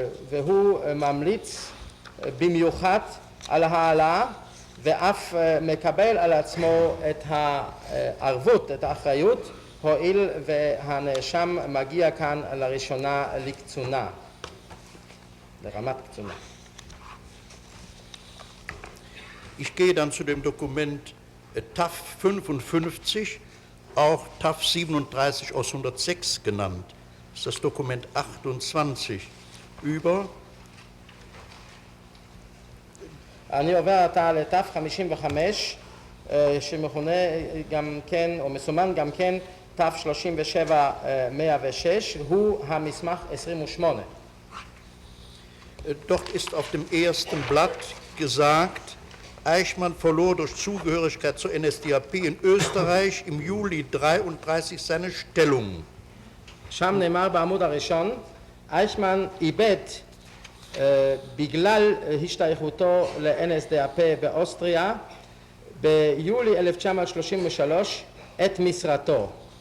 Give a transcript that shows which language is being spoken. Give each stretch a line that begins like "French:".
Hebrew: והוא ממליץ במיוחד על העלאה ואף מקבל על עצמו את הערבות, את האחריות, הואיל והנאשם מגיע כאן לראשונה לקצונה, לרמת קצונה.
German: Ich gehe dann zu dem Dokument TAF 55, auch TAF 37 aus 106 genannt. Das ist das Dokument 28 über.
Hebrew: אני עובר עתה לתף 55, שמכונה גם כן, או מסומן גם כן, תף 37 106, הוא המסמך 28.
German: Dort ist auf dem ersten Blatt gesagt, Eichmann verlor durch Zugehörigkeit zur NSDAP in Österreich im Juli 1933 seine Stellung.
Hebrew: שם נאמר בעמוד הראשון, אייכמן איבד בגלל השתייכותו ל-NSDAP באוסטריה ביולי 1933 את משרתו.